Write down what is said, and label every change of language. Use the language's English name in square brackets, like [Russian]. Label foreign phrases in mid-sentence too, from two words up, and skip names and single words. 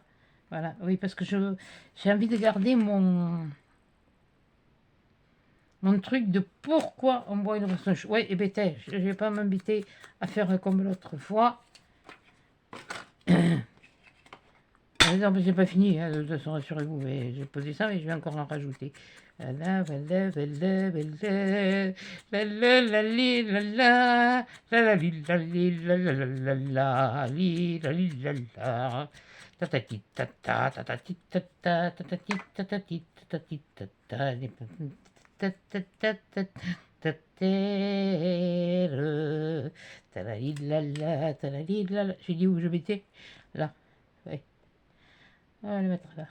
[French] Voilà, oui, parce que j'ai envie de garder mon truc de pourquoi on boit une boisson chaude. Oui, et ben, je ne vais pas m'inviter à faire comme l'autre fois. Par exemple, j'ai pas fini, hein, de toute façon, rassurez-vous, mais j'ai posé ça, mais je vais encore en rajouter. La la la la la la la la li la la la la li la li la la la la la li la li la la tatati tata tatati tata tatati tatati tatati tata tatata tatere talali la la talali la la. J'ai dit où je mettais là. Ouais. On va le mettre là.